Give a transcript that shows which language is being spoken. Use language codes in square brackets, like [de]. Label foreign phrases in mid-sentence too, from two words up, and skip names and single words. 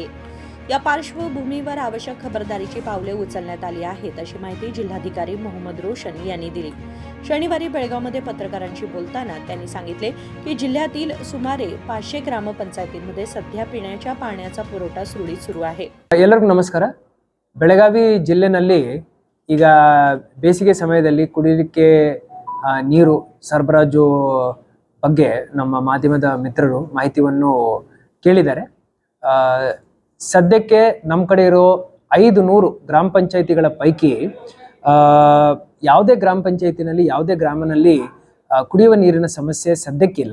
[mr] या पार्श्वभूमीवर आवश्यक खबरदारीची पावले उचलण्यात आली आहेत, अशी माहिती जिल्हाधिकारी मोहम्मद रोशन यांनी दिली। शनिवारी बेळगावमध्ये पत्रकारांशी बोलताना त्यांनी सांगितले की जिल्ह्यातील सुमारे 500 ग्रामपंचायतींमध्ये सध्या पिण्याच्या पाण्याचा पुरवठा सुरळीत सुरू आहे। [kn] ಎಲ್ಲರಿಗೂ ನಮಸ್ಕಾರ। ಬೆಳಗಾವಿ ಜಿಲ್ಲೆನಲ್ಲಿ ಈಗ ಬೇಸಿಗೆ ಸಮಯದಲ್ಲಿ ಕುಡಿಯಲಿಕ್ಕೆ ನೀರು ಸರಬರಾಜು ಬಗ್ಗೆ ನಮ್ಮ ಮಾಧ್ಯಮದ ಮಿತ್ರರು ಮಾಹಿತಿಯನ್ನು ಕೇಳಿದ್ದಾರೆ। ಸದ್ಯಕ್ಕೆ ನಮ್ಮ ಕಡೆ ಇರೋ 500 ಗ್ರಾಮ ಪಂಚಾಯಿತಿಗಳ ಪೈಕಿ ಯಾವುದೇ ಗ್ರಾಮ ಪಂಚಾಯಿತಿನಲ್ಲಿ ಯಾವುದೇ ಗ್ರಾಮನಲ್ಲಿ ಕುಡಿಯುವ ನೀರಿನ ಸಮಸ್ಯೆ ಸದ್ಯಕ್ಕಿಲ್ಲ।